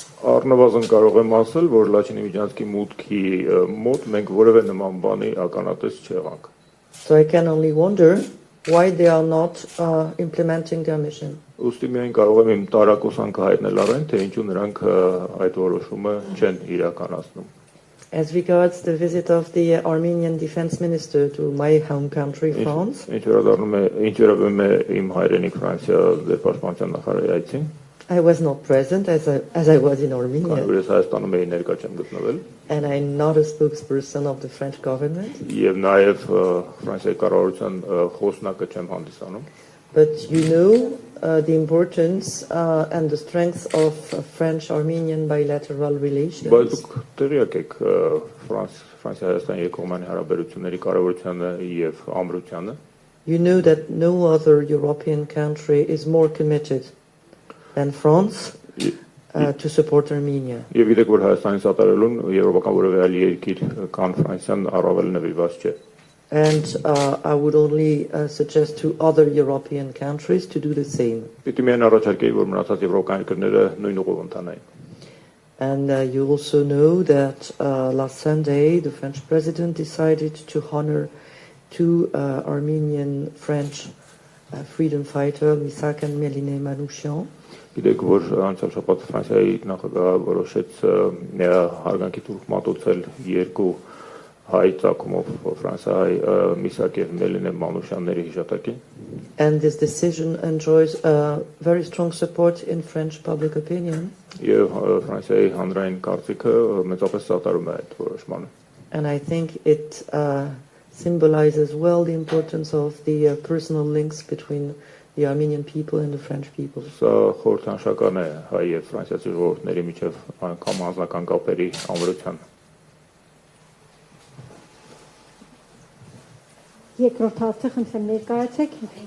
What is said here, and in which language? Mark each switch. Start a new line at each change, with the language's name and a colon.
Armenian: Առնվազն կարող եմ ասել, որ Լաչինի միջանցքի մուտքի մոտ մենք որևէ նման բանի ականատես չեղանք.
English: So I can only wonder why they are not implementing their mission.
Armenian: Ուստի միայն կարող եմ իմ տարակուսանքը հայտնել առայն, թե ինչու նրանք այդ որոշումը չեն իրականացնում.
English: As regards the visit of the Armenian defense minister to my home country, France,
Armenian: Ինչ վերաբերում է իմ հայրենիք Ֆրանսիա ձեր պաշտպանության նախարարի այցին,
English: I was not present as I was in Armenia.
Armenian: Ես Հայաստանում էի ներկա չեմ գտնվել.
English: And I'm not a spokesperson of the French government.
Armenian: Եվ նաև Ֆրանսիայի կառավարության խոսնակը չեմ հանդիսանում.
English: But you know the importance and the strength of French-Armenian bilateral relations.
Armenian: Բայց դուք տեղյակ եք Ֆրանսիա-Հայաստանի երկկողմանի հարաբերությունների կարևորությանը եւ ամրությանը.
English: You know that no other European country is more committed than France to support Armenia.
Armenian: Եվ գիտեք որ Հայաստանի սատարելուն եվրոպական որևէ այլ երկիր կան Ֆրանսիան առավել նվիրված չէ.
English: And I would only suggest to other European countries to do the same.
Armenian: Պիտի միայն առաջարկեի որ մնացած եվրոպական երկրները նույն ուղով ընթանային.
English: And you also know that last Sunday the French president decided to honor two Armenian French freedom fighters, Misak and Méline Manouchian.
Armenian: Գիտեք, որ անցյալ շաբաթ Ֆրանսիայի նախագահը որոշեց հարգանքի թուրք մատուցել երկու հայ ցակումով Ֆրանսիայի միսակեր Մելինե Մանուշյանների հիշատակին։
English: And this decision enjoys very strong support in French public opinion.
Armenian: Եվ Ֆրանսիայի հանրային կարծիքը մեծապես սատարում է այդ որոշմանը։
English: And I think it symbolizes well the importance of the personal links between the Armenian people and the French people.
Armenian: Սա խորհրդանշական է հայ եւ ֆրանսիացի ժողովուրդների միջև անգամ անձնական կապերի ամրության։ Երկրորդ հարցը խնդրեմ ներկայացեք։